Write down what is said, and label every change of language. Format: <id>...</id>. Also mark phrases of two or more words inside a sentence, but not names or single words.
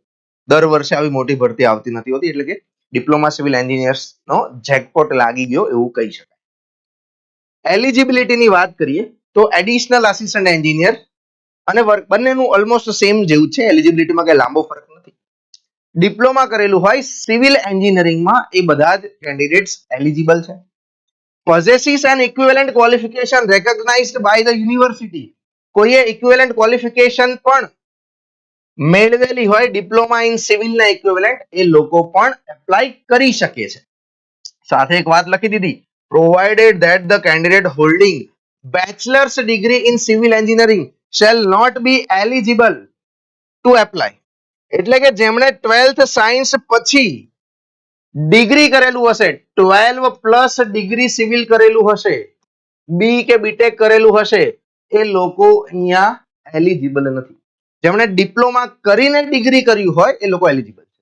<gu>દર વર્ષે આવી મોટી ભરતી આવતી નથી હોતી, એટલે કે</gu> <en>diploma civil</en> <gu>એન્જિનિયર્સનો જેકપોટ લાગી ગયો એવું કહી શકાય. એલિજિબિલિટીની વાત કરીએ તો</gu> <en>additional assistant engineer</en> <gu>અને વર્ક બંનેનું</gu> <en>almost same</en> <gu>જેવું છે, એલિજિબિલિટીમાં કઈ લાંબો ફરક નથી. ડિપ્લોમા કરેલું હોય સિવિલ એન્જિનિયરિંગમાં એ બધા જ કેન્ડિડેટ્સ એલિજિબલ છે.</gu> <en>possesses an equivalent qualification recognized by the university.</en> <gu>કોઈએ</gu> <en>equivalent qualification</en> <gu>પણ મેળવેલી હોય</gu> <en>diploma in civil</en> <gu>ના ઇક્વિવેલન્ટ, એ લોકો પણ એપ્લાય કરી શકે છે. સાથે એક વાત લખી દીધી,</gu> <en>provided that the candidate holding bachelor's degree in civil engineering shall not be eligible to apply.</en> <gu>એટલે કે જેમણે 12th સાયન્સ પછી ડિગ્રી કરેલું હશે, 12</gu> <en>plus degree civil</en> <gu>કરેલું હશે, બી કે બીટેક કરેલું હશે, એ લોકો અહીંયા એલિજિબલ નથી. જેમણે ડિપ્લોમા કરીને ડિગ્રી કર્યું હોય એ લોકો એલિજિબલ છે.</gu>